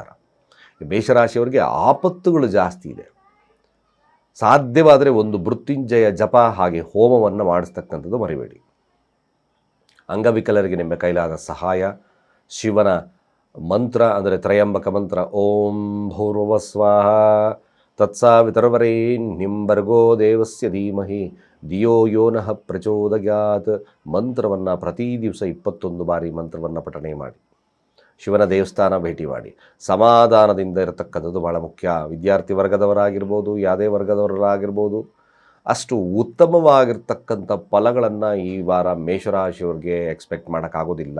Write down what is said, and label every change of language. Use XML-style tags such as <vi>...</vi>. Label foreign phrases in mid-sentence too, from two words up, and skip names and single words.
<kn>ಮೇಷರಾಶಿಯವರಿಗೆ ಆಪತ್ತುಗಳು ಜಾಸ್ತಿ ಇದೆ. ಸಾಧ್ಯವಾದರೆ ಒಂದು ಮೃತ್ಯುಂಜಯ ಜಪ ಹಾಗೆ ಹೋಮವನ್ನು ಮಾಡಿಸ್ತಕ್ಕಂಥದ್ದು ಮರಿಬೇಡಿ. ಅಂಗವಿಕಲರಿಗೆ ನಿಮ್ಮ ಕೈಲಾದ ಸಹಾಯ, ಶಿವನ ಮಂತ್ರ ಅಂದರೆ ತ್ರಯಂಬಕ ಮಂತ್ರ,</kn> <sa>ಓಂ ಭೂರ್ಭುವಸ್ವಾಹ ತತ್ಸವಿತುರ್ವರೆಣ್ಯಂ ಭರ್ಗೋ ದೇವಸ್ಯ ಧೀಮಹಿ ಧಿಯೋ ಯೋ ನಃ ಪ್ರಚೋದಯಾತ್</sa> <kn>ಮಂತ್ರವನ್ನು ಪ್ರತಿ ದಿವಸ 21 ಬಾರಿ ಮಂತ್ರವನ್ನು ಪಠಣೆ ಮಾಡಿ. ಶಿವನ ದೇವಸ್ಥಾನ ಭೇಟಿ ಮಾಡಿ. ಸಮಾಧಾನದಿಂದ ಇರತಕ್ಕಂಥದ್ದು ಬಹಳ ಮುಖ್ಯ. ವಿದ್ಯಾರ್ಥಿ ವರ್ಗದವರಾಗಿರ್ಬೋದು, ಯಾವುದೇ ವರ್ಗದವರಾಗಿರ್ಬೋದು, ಅಷ್ಟು ಉತ್ತಮವಾಗಿರ್ತಕ್ಕಂಥ ಫಲಗಳನ್ನು ಈ ವಾರ ಮೇಷರಾಶಿಯವ್ರಿಗೆ ಎಕ್ಸ್ಪೆಕ್ಟ್ ಮಾಡೋಕ್ಕಾಗೋದಿಲ್ಲ.</kn>